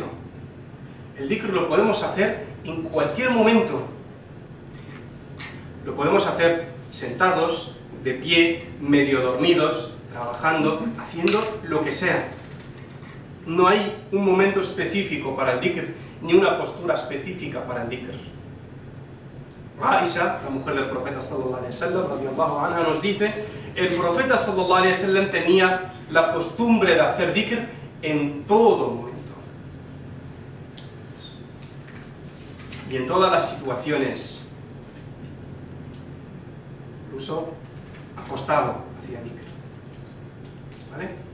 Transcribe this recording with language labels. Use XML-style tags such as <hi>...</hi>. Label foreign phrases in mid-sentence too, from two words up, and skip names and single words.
<es>El dhikr lo podemos hacer en cualquier momento. Lo podemos hacer sentados, de pie, medio dormidos, trabajando, haciendo lo que sea. No hay un momento específico para el dhikr, ni una postura específica para el dhikr. Aisha, la mujer del profeta</es> <ar>صلى الله عليه وسلم، رضي الله عنها,</ar> <es>nos dice, el profeta</es> <ar>صلى الله عليه وسلم</ar> <es>tenía la costumbre de hacer dhikr en todo momento. Y en todas las situaciones, incluso acostado, hacía dhikr. ¿Vale?</es>